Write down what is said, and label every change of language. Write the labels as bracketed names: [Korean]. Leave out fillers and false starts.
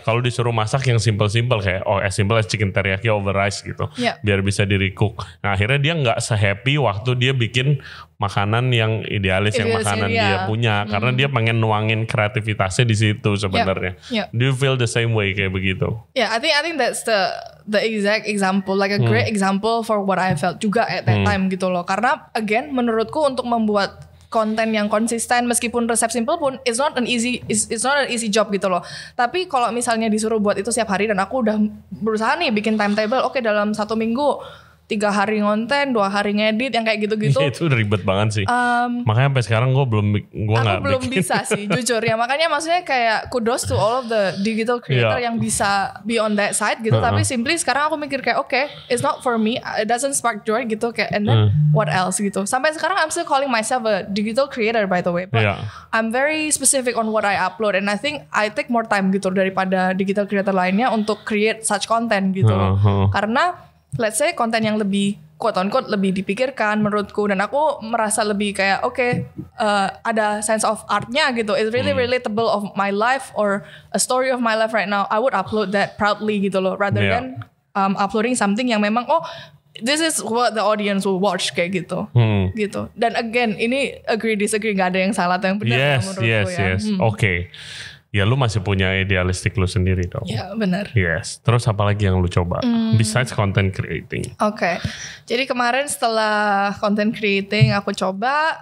[Indonesian] Kalau disuruh masak yang simple-simple kayak [English] as simple as chicken teriyaki over rice [Indonesian] gitu, biar bisa di-recook. Nah akhirnya dia nggak se-happy waktu dia bikin makanan yang idealis yang makanan dia punya, karena dia pengen nuangin kreativitasnya di situ sebenarnya. [English] Do you feel the same way [Indonesian] kayak begitu? [English] I think that's the exact example, like a great example for what I felt [Indonesian] juga [English] at that time [Indonesian] gitu loh. Karena again menurutku untuk membuat konten yang konsisten meskipun resep simple pun [English] it's not an easy job [Indonesian] gitu loh. Tapi kalau misalnya disuruh buat itu setiap hari dan aku udah berusaha nih bikin timetable, dalam 1 minggu 3 hari ngonten, 2 hari ngedit yang kayak gitu-gitu. Itu udah ribet banget sih. Makanya sampai sekarang gue belum bisa sih jujur ya. Makanya maksudnya kayak [English] kudos to all of the digital creator [Indonesian] yang bisa [English] be on that side [Indonesian] gitu. Tapi [English] simply [Indonesian] sekarang aku mikir kayak [English] it's not for me, it doesn't spark joy [Indonesian] gitu kayak, [English] and then what else gitu. Sampai sekarang I'm still calling myself a digital creator by the way, but I'm very specific on what I upload, and I think I take more time [Indonesian] gitu daripada digital creator lainnya untuk [English] create such content [Indonesian] gitu loh. Karena [English] let's say [Indonesian] konten yang lebih [English] quote on quote [Indonesian] lebih dipikirkan menurutku, dan aku merasa lebih kayak ada sense of artnya gitu. [English] It's really relatable of my life or a story of my life right now. I would upload that proudly [Indonesian] gitu loh, [English] rather than uploading something [Indonesian] yang memang [English] this is what the audience will watch [Indonesian] kayak gitu. Gitu. Dan again, ini agree disagree, gak ada yang salah atau yang benar menurutku ya. [English] Yes. [Indonesian] Oke. Ya lu masih punya idealistik lu sendiri dong. Ya benar. Yes. Terus apa lagi yang lu coba? [English] Besides content creating. [Indonesian] Oke. Jadi kemarin setelah content creating aku coba.